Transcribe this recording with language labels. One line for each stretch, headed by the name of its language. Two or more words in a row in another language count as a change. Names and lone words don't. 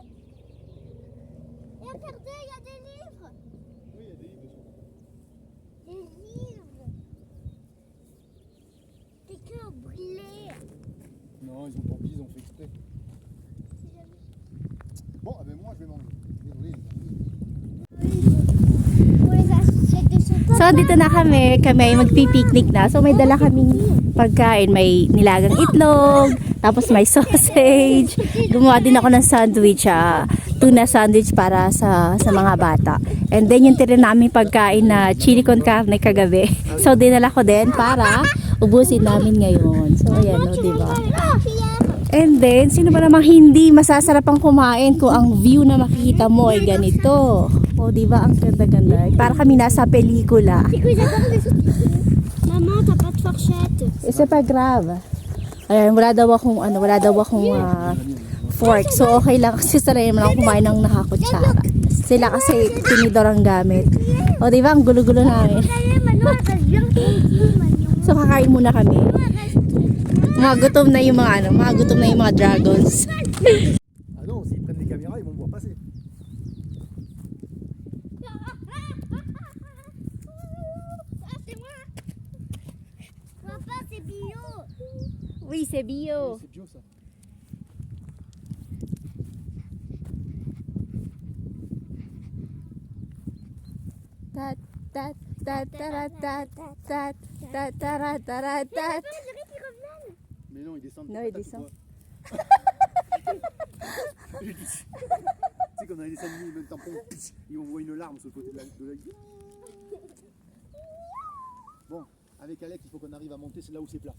French: Et regardez, il y a des livres. Oui, il y a des livres dessus. Des livres. Des cœurs brûlés. Non, ils ont tant pis, ils ont fait exprès. Bon, ben moi je vais manger. Désolé.
Filipino: So, dito na kami. Kami ay magpipiknik na. So, may dala kaming pagkain. May nilagang itlog, tapos may sausage. Gumawa din ako ng sandwich, tuna sandwich para sa mga bata.
English: And then,
Filipino: yung tira namin pagkain na chili con carne kagabi. So, dinala ko din para ubusin namin ngayon. So, ayan, no, diba?
English: And then,
Filipino: sino ba namang hindi masasarap ang kumain kung ang view na makikita mo ay ganito? O, diba? Ang ganda-ganda. Para kami nasa pelikula.
French: Maman, t'as pas de fourchette. C'est pas grave.
Filipino: Ayan, wala daw akong fork. So, okay lang. Kasi sanay naman ako kumain ng nakakutsara. Sila kasi tinidor ang gamit. O, diba? Ang gulo-gulo namin. So, kakain muna kami. Magutom na yung mga dragons.
French: Ah non, s'ils prennent des caméras, ils vont me voir passer. C'est moi. Oui, c'est bio. Oui, c'est bio ça. Tat, tat, tat, tarat, tat, tat, tat, tarat, tarat, tat. Mais non, ils descendent. Non, ils descendent. Tu sais, quand on a des dessins animés, même tampon, et on voit une larme sur le côté de l'œil. Bon, avec Alex, il faut qu'on arrive à monter, c'est là où c'est plat.